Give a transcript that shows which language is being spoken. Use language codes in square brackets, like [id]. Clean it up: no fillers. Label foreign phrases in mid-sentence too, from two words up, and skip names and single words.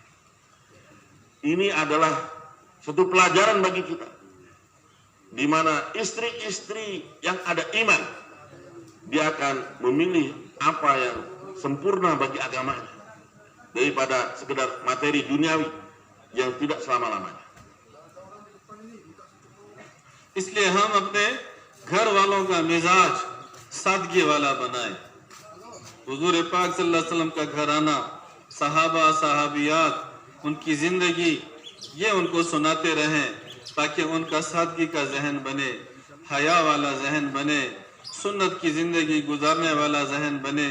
[id] Ini adalah satu pelajaran bagi kita, di mana istri-istri yang ada iman, dia akan memilih apa yang sempurna bagi agamanya daripada sekedar materi duniawi yang tidak selama-lamanya. [hi] इसलिए हम अपने घर वालों का मिजाज सादगी वाला बनाए। हुजूर पाक [ar] صلى الله عليه وسلم [hi] का घराना, सहाबा सहाबियात, उनकी जिंदगी, ये उनको सुनाते रहें ताकि उनका सादगी का जहन बने, हया वाला जहन बने, सुन्नत की जिंदगी गुजारने वाला जहन बने।